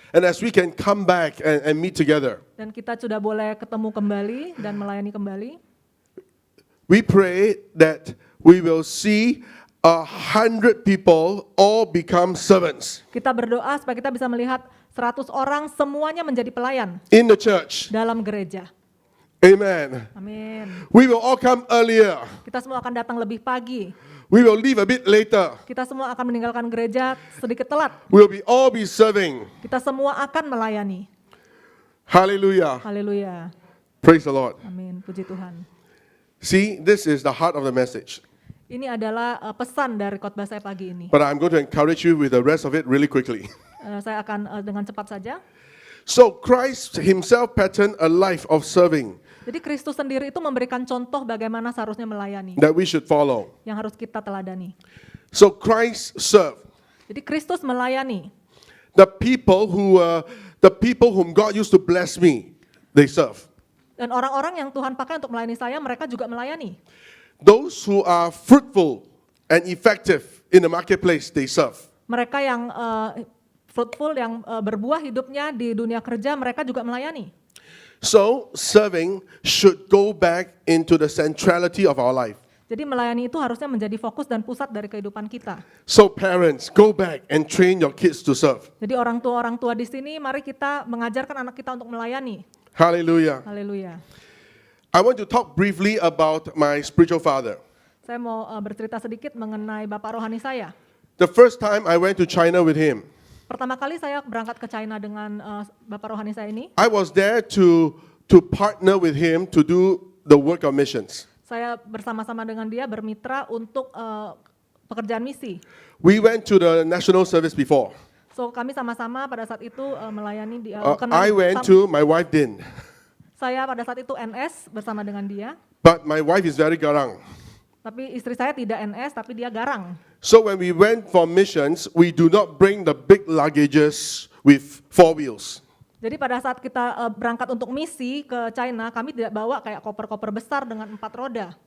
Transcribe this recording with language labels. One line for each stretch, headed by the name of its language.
English: and as we can come back and meet together,
Indonesian: dan kita sudah boleh ketemu kembali dan melayani kembali.
English: we pray that we will see 100 people all become servants
Indonesian: Kita berdoa supaya kita bisa melihat 100 orang semuanya menjadi pelayan
English: in the church.
Indonesian: dalam gereja.
English: Amen.
Indonesian: Amin.
English: We will all come earlier.
Indonesian: Kita semua akan datang lebih pagi.
English: We will leave a bit later.
Indonesian: Kita semua akan meninggalkan gereja sedikit telat.
English: We'll all be serving.
Indonesian: Kita semua akan melayani.
English: Hallelujah.
Indonesian: Haleluya.
English: Praise the Lord.
Indonesian: Amin. Puji Tuhan.
English: See, this is the heart of the message.
Indonesian: Ini adalah pesan dari khotbah saya pagi ini.
English: But I'm going to encourage you with the rest of it really quickly.
Indonesian: Saya akan dengan cepat saja.
English: So Christ himself patterned a life of serving
Indonesian: Jadi Kristus sendiri itu memberikan contoh bagaimana seharusnya melayani,
English: that we should follow.
Indonesian: yang harus kita teladani.
English: So Christ served.
Indonesian: Jadi Kristus melayani.
English: The people whom God used to bless me, they serve.
Indonesian: Dan orang-orang yang Tuhan pakai untuk melayani saya, mereka juga melayani.
English: Those who are fruitful and effective in the marketplace, they serve.
Indonesian: Mereka yang fruitful, yang berbuah hidupnya di dunia kerja, mereka juga melayani.
English: So serving should go back into the centrality of our life.
Indonesian: Jadi melayani itu harusnya menjadi fokus dan pusat dari kehidupan kita.
English: So parents, go back and train your kids to serve.
Indonesian: Jadi orang tua di sini, mari kita mengajarkan anak kita untuk melayani.
English: Hallelujah.
Indonesian: Haleluya.
English: I want to talk briefly about my spiritual father.
Indonesian: Saya mau bercerita sedikit mengenai bapak rohani saya.
English: The first time I went to China with him,
Indonesian: Pertama kali saya berangkat ke China dengan bapak rohani saya ini.
English: I was there to partner with him to do the work of missions.
Indonesian: Saya bersama-sama dengan dia bermitra untuk pekerjaan misi.
English: We went to the national service before.
Indonesian: So kami sama-sama pada saat itu melayani di
English: I went to, my wife didn't.
Indonesian: Saya pada saat itu NS bersama dengan dia.
English: But my wife is very garang.
Indonesian: Tapi istri saya tidak NS, tapi dia garang.
English: So when we went for missions, we do not bring the big luggages with 4 wheels.
Indonesian: Jadi pada saat kita berangkat untuk misi ke China, kami tidak bawa kayak koper-koper besar dengan 4 roda.